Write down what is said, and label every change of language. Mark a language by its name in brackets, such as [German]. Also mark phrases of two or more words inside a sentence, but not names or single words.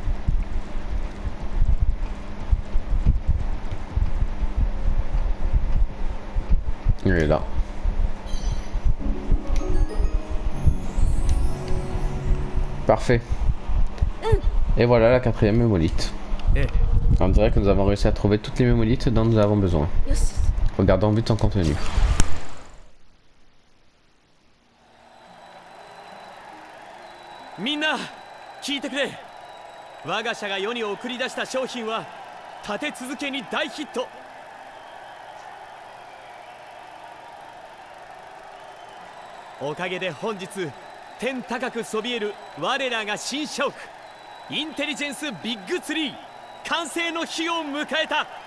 [French] Il est là. Parfait. Et voilà la quatrième mémolite. On dirait que nous avons réussi à trouver toutes les mémolites dont nous avons besoin. Regardons vite son contenu. [Japanese] みんな聞いてくれ。我が社が世に送り出した商品は立て続けに大ヒット。おかげで本日天高くそびえる我らが新社屋インテリジェンスビッグツリー完成の日を迎えた。